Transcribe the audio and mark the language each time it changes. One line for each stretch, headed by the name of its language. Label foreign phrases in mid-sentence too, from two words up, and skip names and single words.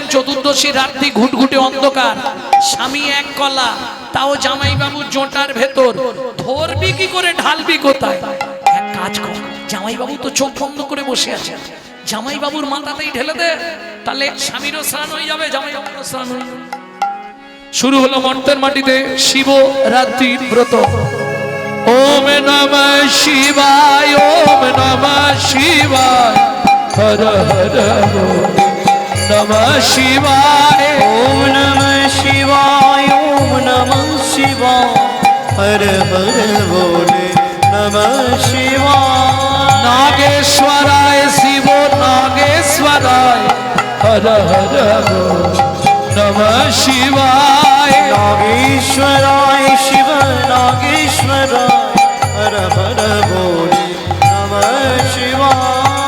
Bangla: চতুর্দশী রাত্রি, ঘুটঘুটে অন্ধকার, স্বামী এক কলা, তাও জামাই বাবুর জোটার ভেতর। ধরবি কি করে, ঢালবি কোথায়? এক কাজ কর, জামাই বাবু তো চোখ বন্ধ করে বসে আছে, জামাই বাবুর মাথাতেই ঢেলে দে, তাহলে স্বামীরও স্নান হয়ে যাবে, জামাই বাবুরও স্নান হয়ে যাবে। শুরু হলো মর্তের মাটিতে শিব রাত্রির ব্রত।
Sanskrit: ওম নমঃ শিবায়, ওম নমঃ শিবায়, হর হর নমঃ শিবায়, ওম নমঃ শিবায়, ওম নমঃ শিবায়, হর হর বলে নমঃ শিবায়। নাগেশ্বরায় শিব নাগেশ্বরায়, হর হর নমঃ শিবায়। নাগেশ্বরায় শিব নাগেশ্বরায়, হর হর বলে নমঃ শিবায়।